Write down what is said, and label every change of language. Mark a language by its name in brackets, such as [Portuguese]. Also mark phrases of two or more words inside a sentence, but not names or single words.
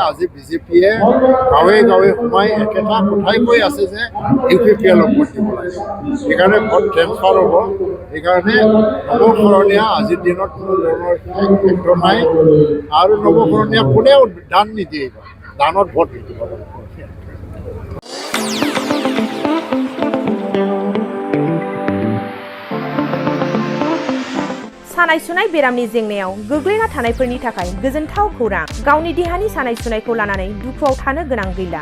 [Assamese] আজি বিজেপিয়ে গাঁৱে গাঁৱে সোমাই একেটা কথাই কৈ আছে যে UPPLক ভোট দিব লাগে, সেইকাৰণে [English] vote transfer [Assamese] হ'ব। সেইকাৰণে নৱকৰণীয়া আজিৰ দিনত কোনো ধৰণৰ ফেক্টৰ নাই আৰু নৱকৰণীয়া কোনেও দান নিদিয়ে, দানত ভোট নিদিব। [Bodo] सानाय सुनाय बेरामनि जेंनायाव गोग्लैना थानायफोरनि थाखाय गोजोनथाव खौरां। गावनि देहानि सानाय सुनायखौ लानानै दुखुआव थानो गोनां गैला।